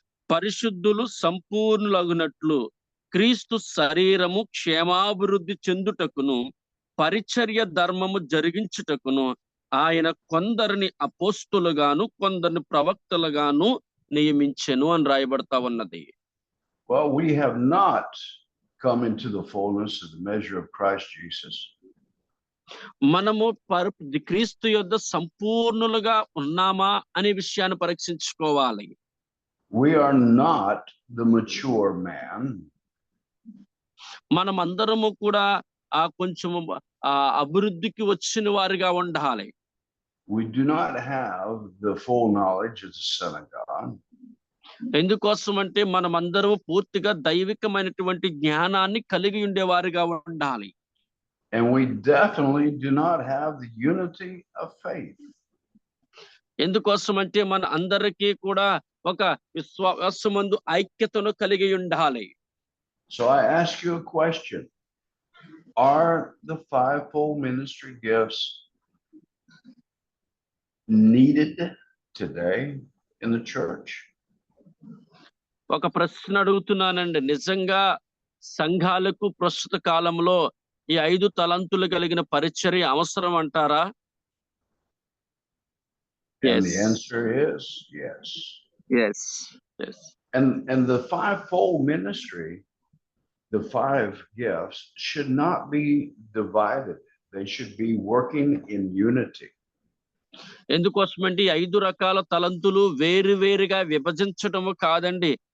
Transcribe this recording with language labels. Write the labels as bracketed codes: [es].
[te] పరిశుద్ధులు సంపూర్ణులగునట్లు క్రీస్తు శరీరము క్షేమాభివృద్ధి చెందుటకును పరిచర్య ధర్మము జరిగించుటకును ఆయన కొందరిని అపోస్తులుగాను కొందరిని ప్రవక్తలుగాను నియమించెను అని రాయబడతా ఉన్నది. [en] Well, we have not come into the fullness of the measure of Christ Jesus. [te] మనము క్రీస్తు యొద్ద సంపూర్ణులుగా ఉన్నామా అనే విషయాన్ని పరీక్షించుకోవాలి. [en] We are not the mature man. [te] మనమందరము కూడా కొంచెము అభివృద్ధికి వచ్చిన వారిగా ఉండాలి. [en] We do not have the full knowledge of the Son of God. [te] ఎందుకోసం అంటే మనమందరం పూర్తిగా దైవికమైనటువంటి జ్ఞానాన్ని కలిగి ఉండేవారిగా ఉండాలి. [en] And we definitely do not have the unity of faith. [te] ఎందుకోసం అంటే మన అందరికీ కూడా ఒక విశ్వాసమందు ఐక్యతను కలిగి ఉండాలి. [en] So I ask you a question. Are the fivefold ministry gifts needed today in the church? [te] ఒక ప్రశ్న అడుగుతున్నానండి. నిజంగా సంఘాలకు ప్రస్తుత కాలంలో ఈ 5 తలంతులు కలిగిన పరిచర్య అవసరం అంటారా? [en] And the answer is yes. Yes. Yes. And the fivefold ministry, the 5 gifts, should not be divided. They should be working in unity. [te] ఎందుకోసమంటే 5 రకాల తలంతులు వేరువేరుగా విభజించటము కాదండి.